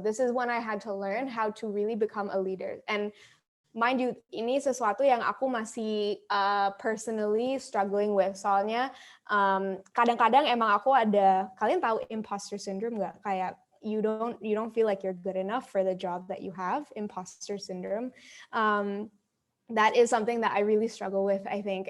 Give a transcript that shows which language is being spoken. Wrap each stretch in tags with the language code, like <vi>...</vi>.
<en>This is when I had to learn how to really become a leader. And mind you,</en> <id>ini sesuatu yang aku masih</id> <en>personally struggling with.</en> <id>Soalnya kadang-kadang emang aku ada, kalian tahu imposter syndrome nggak?</id> <en>Kayak you don't feel like you're good enough for the job that you have. Imposter syndrome. That is something that I really struggle with, I think.</en>